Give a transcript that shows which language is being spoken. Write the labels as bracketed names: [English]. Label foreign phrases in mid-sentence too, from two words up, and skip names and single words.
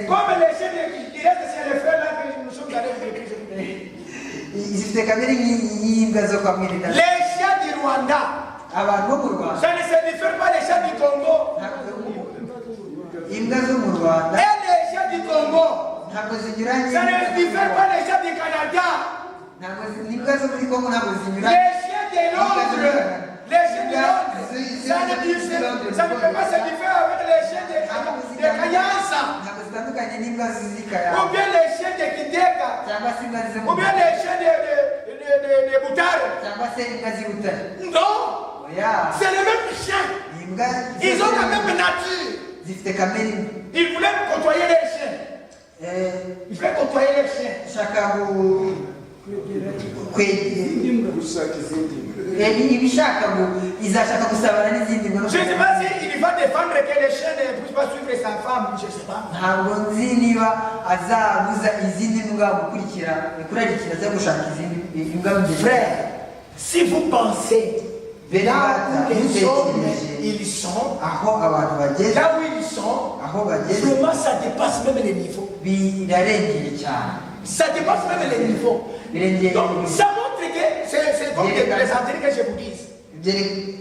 [French] Comme les chiens qui restent chez les frères là que nous sommes allés à l'église. [Kinyarwanda] Zifite kamere y'imbwa zo kwa mwene data. [French] Les chiens du Rwanda. [Kinyarwanda] Abantu bo mu Rwanda. [French] Ça ne se diffère pas des chiens du Congo. [Kinyarwanda] Imbwa zo mu Rwanda. [French] Et les chiens du Congo. [Kinyarwanda] Ntabwo zinyuranye. [French] Ça ne se diffère pas des chiens du Canada. [Kinyarwanda] N'imbwa zo muri Congo ntabwo zinyuranye. [French] Les chiens de Londres. Les chiens de Londres. Ça ne peut pas se différer avec les chiens de Kayanza. [Kinyarwanda] Ntabwo zitandukanye n'imbwa z'i Kayanza. [French] Ou bien les chiens de Kiteka. [Kinyarwanda] Cyangwa se imbwa zo mu [French] Ou bien les chiens de Butare. [Kinyarwanda] cyangwa se imbwa z'i Butare. [French] Non. [Kinyarwanda] Oya. [French] C'est le même chien. Ils ont la même nature. [Kinyarwanda] Zifite kamere. [French] Ils voulaient côtoyer les chiens. Ils voulaient côtoyer les chiens. [Kinyarwanda] Shaka ibishaka ngo izashaka gusabana n'izindi ngo. [French] Je ne sais pas s'il va défendre que les chiens ne puissent pas suivre sa femme, je ne sais pas. [Kinyarwanda] Ntabwo nzi niba azabuza izindi mbwa kurarikira zo gushaka izindi mbwa. [French] Frère, si vous pensez là où les hommes ils sont, là où ils sont, vraiment ça dépasse même les niveaux. Ça dépasse même les niveaux. Donc ça montre que c'est comme des plaisanteries que je vous dis.